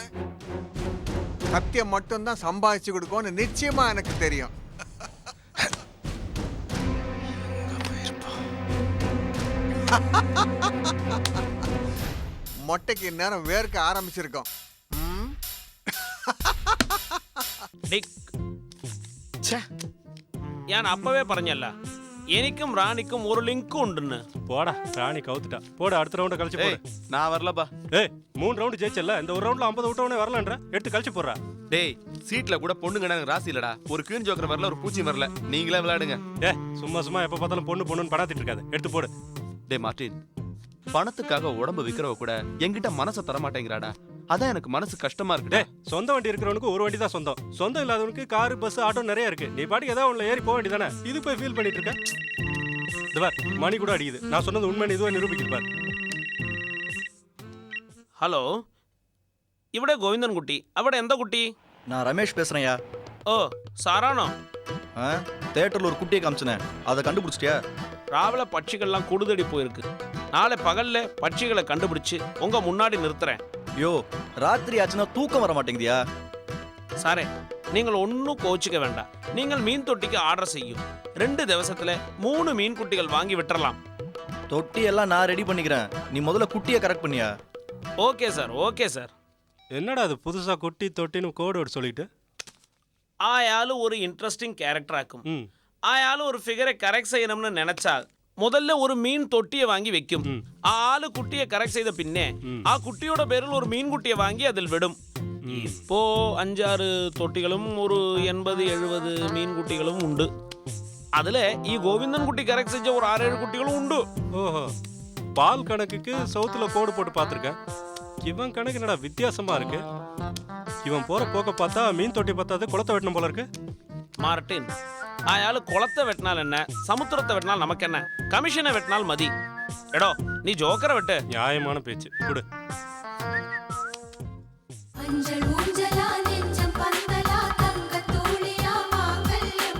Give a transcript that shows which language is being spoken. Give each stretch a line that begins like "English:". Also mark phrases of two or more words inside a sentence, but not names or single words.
Tamil: சத்தியம் மட்டும்தான் சம்பாதிச்சு கொடுக்கும்னு நிச்சயமா எனக்கு தெரியும். மொட்டைக்கு நேரம் வேர்க்க ஆரம்பிச்சிருக்கோம்.
Malayalam: ഞാൻ അപ്പവേ പറഞ്ഞല്ല എനിക്കും റാണിക്കും ഒരു ലിങ്ക് ഉണ്ടെന്ന്.
Tamil: போடா ராணி கவுத்துட்டா. போட அடுத்த ரவுண்ட கழிச்சு போடு. நான் வரலப்பா. ஏய் 3 ரவுண்ட் ஜெயிச்சல்ல, இந்த ஒரு ரவுண்ட்ல 50 விட்டவனே வரலன்ற 8 கழிச்சு போடுறா. டேய் சீட்ல கூட பொண்ணுங்க எனக்கு ராசி இல்லடா. ஒரு கீழ் ஜோக்கர் வரல, ஒரு பூச்சி வரல. நீங்களே விளையாடுங்க. சும்மா சும்மா எப்ப பார்த்தாலும் பொண்ணுன்னு பணாத்திட்டு இருக்காது. எடுத்து போடு. டேய் மார்ட்டின், பணத்துக்காக உடம்ப விக்கிறவ கூட என்கிட்ட மனசை தர மாட்டேங்கிறாடா. அதான் எனக்கு மனசு கஷ்டமா இருக்கு. சொந்த வண்டி இருக்கிறவனுக்கு ஒரு வண்டி தான் சொந்தம். சொந்தம் இல்லாதவனுக்கு கார், பஸ், ஆட்டோ நிறைய இருக்கு. நீ பாட்டுக்கு ஏதாவது ஒண்ணுல ஏறி போக வேண்டியதானே. இது போய் ஃபீல் பண்ணிட்டு இருக்க. இது பார், மணி கூட அடிக்குது. நான் சொன்னது உண்மைன்னு இதுவா நிரூபிக்குது பார்.
Malayalam: ഹലോ, ഇവിടെ ഗോവിന്ദൻ കുട്ടി. അവിടെ എന്താ കുട്ടി?
Tamil: நான் ரமேஷ் பேசுறேன்யா.
Malayalam: ഓ സാറാണോ?
Tamil: தேட்டர்ல ஒரு குட்டியை காமிச்சனே, அதை கண்டுபிடிச்சிட்டியா? ராவில பட்சிகள்லாம் குடுதடி போயிருக்கு. நாளை பகல்ல பட்சிகளை கண்டுபிடிச்சு உங்க முன்னாடி நிறுத்துறேன். யோ, ராத்திரி ஆச்சுன்னா தூக்கம் வர மாட்டேங்குதியா?
Malayalam: സാറേ, നിങ്ങൾ ഒന്നും കോച്ചിക്ക വേണ്ട. നിങ്ങൾ മീൻ തൊട്ടിക്ക് ഓർഡർ ചെയ്യും. 2 ദിവസത്തിലെ 3 മീൻകുട്ടികൾ വാങ്ങി വിട്ടറலாம்.
Tamil: தொட்டி எல்லாம் நான் ரெடி பண்ணிக்கிறேன். நீ முதல்ல குட்டியை கரெக்ட் பண்ணியா?
English: okay sir, okay sir.
Tamil: என்னடா அது புதுசா குட்டி தொட்டின்னு கோடு சொல்லிட்டு?
Malayalam: ആയാൾ ഒരു
English: interesting character
Malayalam: ആക്കും. അയാൾ ഒരു
English: figure correct
Malayalam: ചെയ്യണമെന്ന് നനച്ചാൽ
Tamil: முதல்ல ஒரு மீன் தொட்டியை வாங்கி வைக்கும். ஆளு குட்டியை கரெக்ட் செய்த பின்னே
Malayalam: ആ കുട്ടിയുടെ പേരിൽ ഒരു മീൻകുട്ടിയെ വാങ്ങി അതിൽ വിടും.
Tamil: ഇപ്പോ 5-6 தொட்டிகளும் ஒரு 80-70 மீன்குட்டிகளும் உண்டு. அதுல ഈ ഗോവിന്ദൻ കുട്ടി கரெக்ட் செஞ்ச ஒரு 6-7 குட்டிகளும் உண்டு. ஓஹோ, பால் கணக்குக்கு சவுத்துல கோடு போட்டு பார்த்துருக்கேன். இவன் கணக்கு என்னடா வித்தியாசமா இருக்கு. இவன் போற போக்க பார்த்தா மீன் தொட்டி பார்த்தாது குளத்தை வெட்டணும் போல இருக்கு.
Malayalam: മാർട്ടിൻ, അയാൾ കുളത്തെ വെട്ടിനാൽ എന്നെ, സമുദ്രത്തെ വെട്ടിനാൽ നമുക്കെന്നെ, കമ്മീഷനെ വെട്ടിനാൽ മതി. എടോ നീ ജോക്കറെ വെട്ട്.
Tamil: நியாயமான பேச்சு கொடு. மஞ்சள் ஊஞ்சலா நெஞ்சம் பந்தலா தங்கத்தூளியா மாங்கல்யம்.